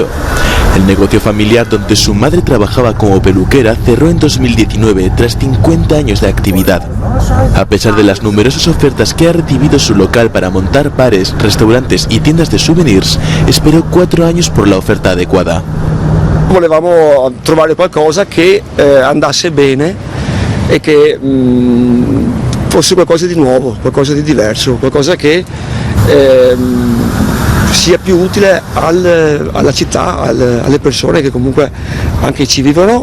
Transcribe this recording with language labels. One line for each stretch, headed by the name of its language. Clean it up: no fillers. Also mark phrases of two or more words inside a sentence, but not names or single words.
Spanish: El negocio familiar donde su madre trabajaba como peluquera cerró en 2019 tras 50 años de actividad. A pesar de las numerosas ofertas que ha recibido su local para montar bares, restaurantes y tiendas de souvenirs, esperó 4 años por la oferta adecuada.
Italian: Volevamo trovare qualcosa che andasse bene e che fosse qualcosa di nuovo, qualcosa di diverso, qualcosa che sia più utile alla città, alle persone che comunque anche ci vivono.